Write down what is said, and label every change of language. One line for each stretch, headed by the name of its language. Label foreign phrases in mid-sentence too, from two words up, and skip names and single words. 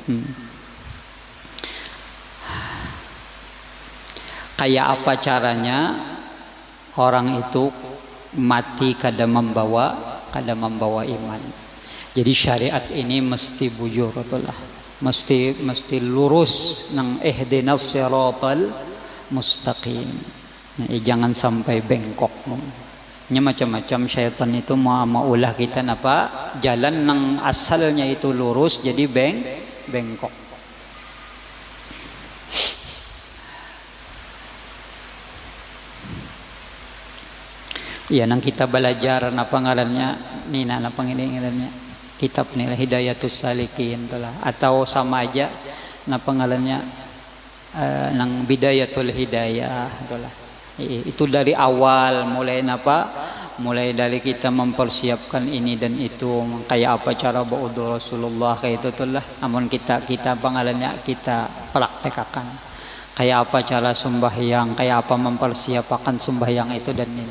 Banjar: Kayak apa caranya orang itu mati kada membawa iman. Jadi syariat ini mesti bujur itulah. Mesti lurus nang
Arabic: اهدنا الصراط المستقيم.
Banjar: Nah, jangan sampai bengkok. Nya macam-macam syaitan itu maulah kita napa jalan nang asalnya itu lurus jadi bengkok. Ya, nang kita belajar napa ngarannya nina napa ngarannya kitab nilai Hidayatus Salikin itulah, atau sama aja napa ngarannya nang Bidayatul Hidayah itulah. Itu dari awal mulai dari kita mempersiapkan ini dan itu, kayak apa cara ba'udhu Rasulullah kayak itu itulah. Namun kita pengalannya kita praktekkan kayak apa cara sembahyang, kayak apa mempersiapkan sembahyang itu dan ini.